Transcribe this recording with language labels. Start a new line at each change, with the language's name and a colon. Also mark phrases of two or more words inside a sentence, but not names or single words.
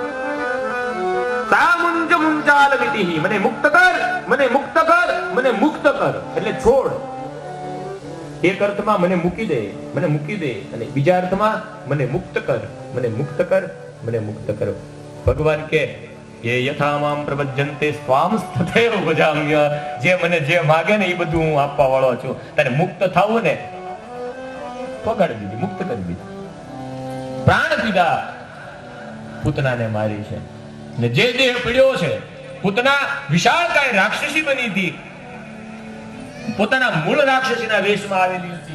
Sanskrit: સા મુંચ મુંચાલમિતિ,
Gujarati: મને મુક્ત કર, મને મુક્ત કર, મને મુક્ત કર. એટલે છોડ. એક અર્થમાં મને મૂકી દે, મને મૂકી દે, અને બીજા અર્થમાં મને મુક્ત કર, મને મુક્ત કર, મને મુક્ત કર. ભગવાન કે
Sanskrit: ये यथा माम प्रपज्यन्ते स्वाम तथैव भजाम्य.
Gujarati: જે મને જે માગે ને એ બધું હું આપવા વાળો છું. તારે મુક્ત થાવું ને પકડી દીધી, મુક્ત કરી દીધી. પ્રાણ પીધા, પૂતનાને મારી છે. ને જે દેહ પડ્યો છે, પૂતના વિશાળકાય રાક્ષસી બની હતી, પોતાના મૂળ રાક્ષસીના વેશમાં આવેલી હતી.